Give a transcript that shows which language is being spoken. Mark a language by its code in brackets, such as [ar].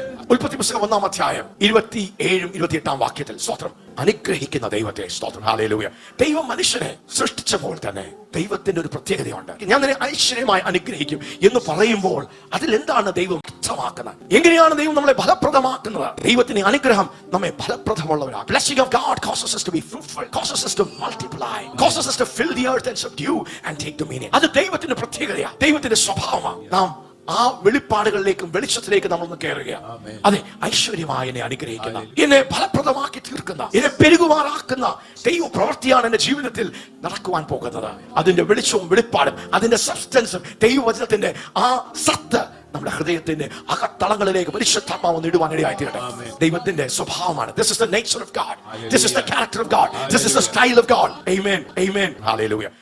[ml] ഉൽപ്പത്തി പുസ്തകം 1-ാം അധ്യായം 27-28 വാക്യത്തിൽ സ്തോത്രം, അനുഗ്രഹിക്കുന്ന ദൈവത്തെ സ്തോത്രം. ഹല്ലേലൂയ. ദൈവം മനുഷ്യനെ സൃഷ്ടിച്ചപ്പോൾ തന്നെ ദൈവത്തിന്റെ ഒരു പ്രത്യേകതയുണ്ട്. ഞാൻ നിന്നെ ഐശ്വര്യമായി അനുഗ്രഹിക്കും എന്ന് പറയുമ്പോൾ അതിൽ എന്താണ് ദൈവം അർത്ഥമാക്കുന്നത്? എങ്ങനെയാണ് ദൈവം നമ്മളെ ഫലപ്രദമാക്കുന്നത്? ദൈവത്തിന്റെ അനുഗ്രഹം നമ്മെ ഫലപ്രദമുള്ളവരാണ്. [en] Blessing of God causes us to be fruitful, causes us to multiply, causes us to fill the earth and subdue and take dominion. [ml] അത് ദൈവത്തിന്റെ പ്രത്യേകതയാണ്, ദൈവത്തിന്റെ സ്വഭാവമാണ്. നാം ആ വെളിപ്പാടുകളിലേക്കും വെളിച്ചത്തിലേക്കും നമ്മളൊന്ന് കയറുകയാണ്. അതെ, ഐശ്വര്യമായി എന്നെ അനുഗ്രഹിക്കുന്ന, എന്നെ ഫലപ്രദമാക്കി തീർക്കുന്ന, എന്നെ പെരുകുമാറാക്കുന്ന ദൈവ പ്രവൃത്തിയാണ് എന്റെ ജീവിതത്തിൽ നടക്കുവാൻ പോകുന്നത്. അതിന്റെ വെളിച്ചവും വെളിപ്പാടും അതിന്റെ സബ്സ്റ്റൻസും ദൈവവചനത്തിന്റെ ആ സത്ത് നമ്മുടെ ഹൃദയത്തിന്റെ അകത്തളങ്ങളിലേക്ക് പരിശുദ്ധാത്മാവ് ഇടുവാൻ ഇടയായിത്തീരട്ടെ. ദൈവത്തിന്റെ സ്വഭാവമാണ്. [en] This is the nature of God. This is the character of God. This is the style of God. Amen. Amen. Hallelujah.